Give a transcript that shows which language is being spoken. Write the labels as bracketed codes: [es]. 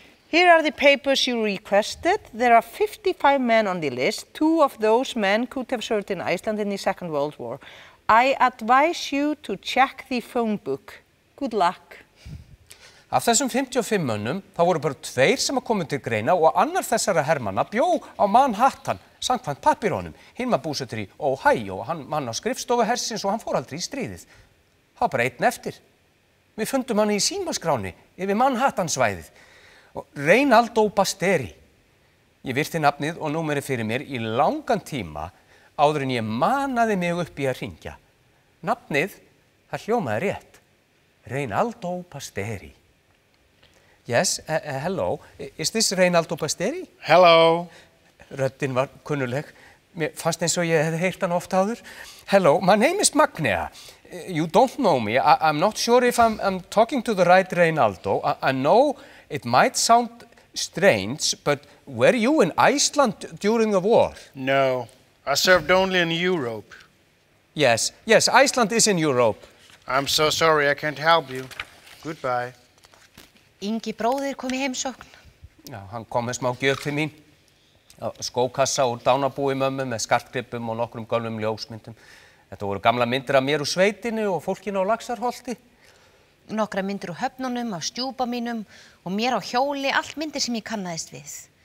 [en] Here are the papers you requested. There are 55 men on the list. 2 of those men could have served in Iceland in the Second World War. I advise you to check the phone book. Good luck. [is] Af þessum 55 mönnum, þá voru bara 2 sem komu til greina og annar þessara hermanna bjó á Manhattan, samkvæmt pappírónum. Hinn var búsettur í Ohio og hann á skrifstofu hersins og hann fór aldrei í stríðið. Það var bara einn eftir. Við fundum hann í símaskráni yfir Manhattan-svæðið. Reynaldo Basteri. Ég virti nafnið og númerið fyrir mér í langan tíma áður en ég manaði mig upp í að hringja. Nafnið, það hljómaði rétt. [en] Reynaldo Basteri. Yes, hello. Is this Reynaldo Basteri? Hello. [is] Röddin var kunnuleg. Mér fannst eins og ég hefði heyrt hann oft áður. [en] Hello, my name is Magnea. You don't know me. I'm not sure if I'm talking to the right Reynaldo. I know it might sound strange, but were you in Iceland during the war? No, I served only in Europe. Yes, Iceland is in Europe. I'm so sorry, I can't help you. Goodbye. [is] Ingi bróðir kom í heimsókn. Já, hann kom með smá gjöf til mín. Skókassa úr dánabúi mömmu með skartgripum og nokkrum gömlum ljósmyndum. Þetta voru gamla myndir af mér úr sveitinni og fólkinu á Laxarholti. Nokkra myndir úr höfnunum, af stjúpa mínum og mér á hjóli, allt myndir sem ég kannaðist við.